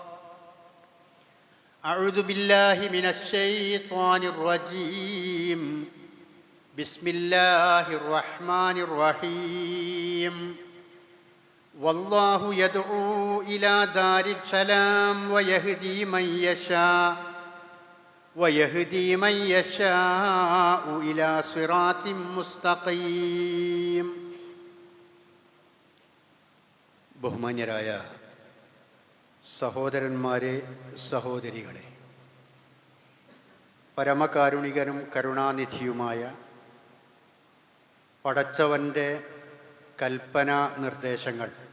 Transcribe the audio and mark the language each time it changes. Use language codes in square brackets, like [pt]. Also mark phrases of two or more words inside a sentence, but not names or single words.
[ar] أعوذ بالله من الشيطان الرجيم بسم الله الرحمن الرحيم والله يدعو إلى دار السلام ويهدي من يشاء إلى صراط مستقيم. [ml] ബഹുമാന്യരായ സഹോദരന്മാരെ, സഹോദരികളെ, പരമകാരുണികനും കരുണാനിധിയുമായ പടച്ചവൻ്റെ കൽപ്പനാ നിർദ്ദേശങ്ങൾ